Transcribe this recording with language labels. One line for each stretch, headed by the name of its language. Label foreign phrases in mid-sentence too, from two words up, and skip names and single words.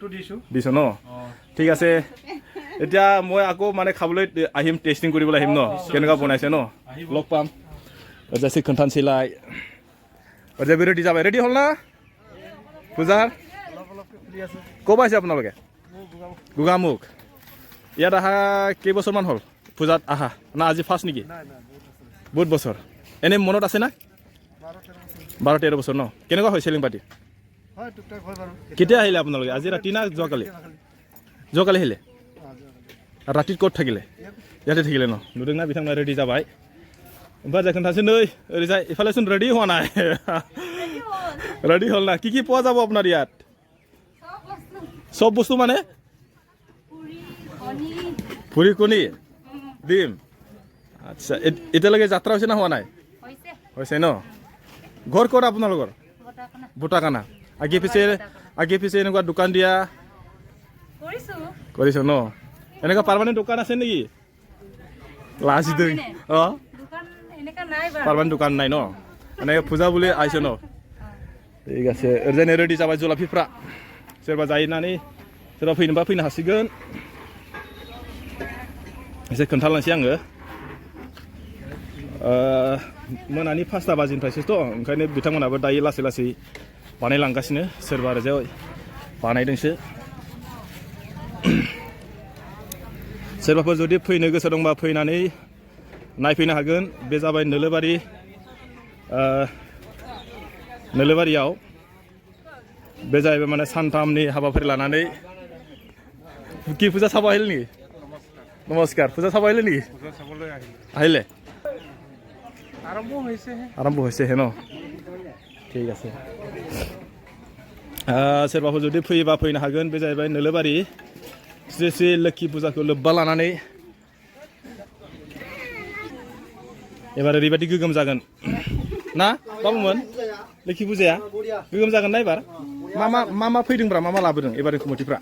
Assamese: দিছোঁ ন ঠিক আছে এতিয়া মই আকৌ মানে খাবলৈ আহিম টেষ্টিং কৰিবলৈ আহিম ন কেনেকুৱা বনাইছে ন লগ পাম ওজাসি खोन्थानोसैलाय ওজা ৰেডি যাবে ৰেডি হ'ল না পূজাৰ ক'ৰ আহিছে আপোনালোকে গোগামুখ ইয়াত আহা কেইবছৰমান হ'ল পূজাত আহা না আজি ফাৰ্ষ্ট নেকি বহুত বছৰ এনে মনত আছে না 12-13 বছৰ ন কেনেকুৱা হয় চেলিং পাৰ্টি হয় টুকটাক হয় বাৰু কেতিয়া আহিলে আপোনালোকে আজি ৰাতি না যোৱাকালি আহিলে ৰাতিত ক'ত থাকিলে
Bodo: यादे थिगैलाय न नुदोंना बिथांमोना रेडि जाबाय ओमफ्राय जाय खोन्थासै नै ओरैजाय
Assamese: ইফালেচুন ৰেডি হোৱা নাই रेडि হল না কি পোৱা যাব আপোনাৰ ইয়াত সব বস্তু মানে পুৰি কণী ডিম আচ্ছা এতিয়ালৈকে যাত্ৰা হৈছে না হোৱা নাই হৈছে ন ঘৰ ক'ত আপোনালোকৰ বুটাকানা আগে পিছে এনেকুৱা দোকান দিয়া কৰিছো ন এনেকুৱা পাৰ্মানেণ্ট দোকান আছে নেকি লাষ্ট দিন পাৰ্মানেণ্ট দোকান নাই ন এনেকৈ পূজা বুলি আহিছে ন ঠিক আছে
Bodo: ओरैजाय रेडि जाबाय जुलाफिफ्रा सोरबा जाहैनानै सोरबा फैनोबा फैनो हासिगोन एसे खोन्थालांसै आङो मोनानि 5टा बाजिनिफ्रायसोथ' ओंखायनो बिथांमोनाबो दायो लासै लासै बानायलांगासिनो सोरबा ओरैजाय बानायदोंसो सोरबाफोर जुदि फैनो गोसो दंबा फैनानै नायफैनो हागोन बे जाबाय नोलोबारियाव बे जाहैबाय माने सानथामनि हाबाफारि लानानै
Assamese: কি পূজা চাব আহিল নেকি নমস্কাৰ পূজা চাব আহিলে নেকি আহিলে আৰম্ভ হৈছেহে ন ঠিক আছে
Bodo: सोरबाफोर जुदि फैयोबा फैनो हागोन बे जाहैबाय नोलोबारि श्री श्री लोक्षि फुजाखौ लोब्बा लानानै एबार ओरैबायदि गोगोम जागोन ना बाबुमोन लोक्षि फुजाया गोगोम जागोन ना एबार मा फैदोंब्रा मा लाबोदों एबारनि कमिटिफ्रा